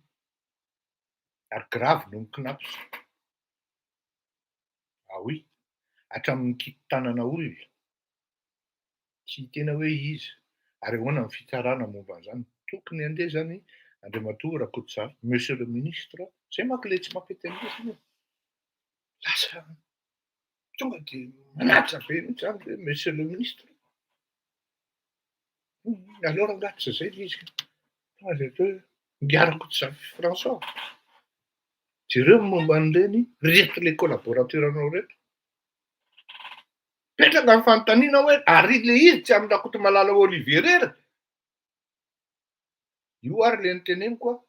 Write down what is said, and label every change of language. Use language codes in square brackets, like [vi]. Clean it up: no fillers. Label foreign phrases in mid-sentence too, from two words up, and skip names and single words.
[mg] Ary grave noho ny kinaposy. Oui, hatramin'ny kitin-tanana olona. Tsy tena hoe izy. Ary ahoana ny fitsarana momba an'izany. Tokony andeha zany Andriamatoa Rakototsavy, [fr] Monsieur le Ministre, [mg] zay manko le tsy mampety lasa tonga de manatitra be mihitsy zany le [fr] Monsieur le Ministre. [mg] Alors angatitra zay le izy. Tonga de hoe Ngia Rakototsavy François. Jereo momba an'ireny reto le collaborateuranao reto. Petraka ny fanontaniana hoe ary le izy tsy amin'ny Rakotomalala Olivier rery. Io ary le noteneniko a.